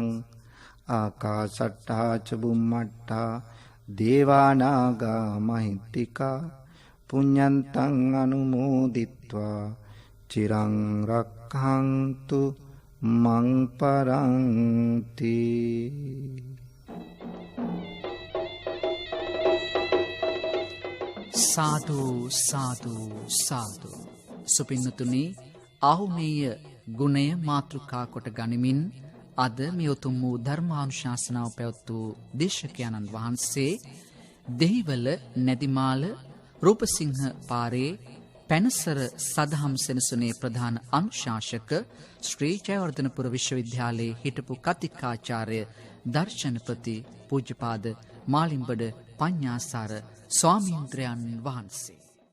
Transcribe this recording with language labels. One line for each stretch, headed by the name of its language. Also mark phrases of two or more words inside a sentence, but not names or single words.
Pali: ආකාශට්ටා ච බුම්මට්ටා දේවා නාග මහිත්‍තිකා පුඤ්ඤන්තං අනුමෝදිත්වා චිරං රක්ඛන්තු මං පරන්ති.
Sinhala: සාදු සාදු සාදු. සුපින්නතුනි, ආහුනේය ගුණය මාතෘකා කොට ගනිමින් අද මේ උතුම් වූ ධර්මානුශාසනාව පැවැත් වූ දේශකයන්න් වහන්සේ දෙහිවල නැදිමාල රූපසිංහ පාරේ පැනසර සදහම් සෙනසුනේ ප්‍රධාන අනුශාසක ශ්‍රී ජයවර්ධනපුර විශ්වවිද්‍යාලයේ හිටපු කතිකාචාර්ය දර්ශනපති පූජ්‍යපාද මාලිම්බඩ පඤ්ඤාසාර ස්වාමීන්ද්‍රයන් වහන්සේ